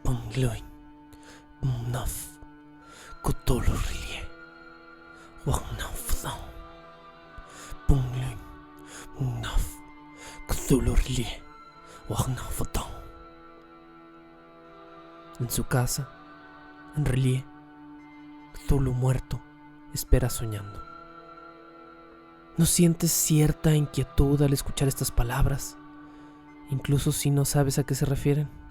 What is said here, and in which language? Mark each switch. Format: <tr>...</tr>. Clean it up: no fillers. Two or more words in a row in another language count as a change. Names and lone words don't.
<es>Bungluin, Bumnaf, Cthulhu-Rilie, Wagnafdon, Bungluin, Bumnaf, Cthulhu-Rilie, Wagnafdon. En su casa, en Rilie, Cthulhu muerto espera soñando. ¿No sientes cierta inquietud al escuchar estas palabras, incluso si no sabes a qué se refieren?</es>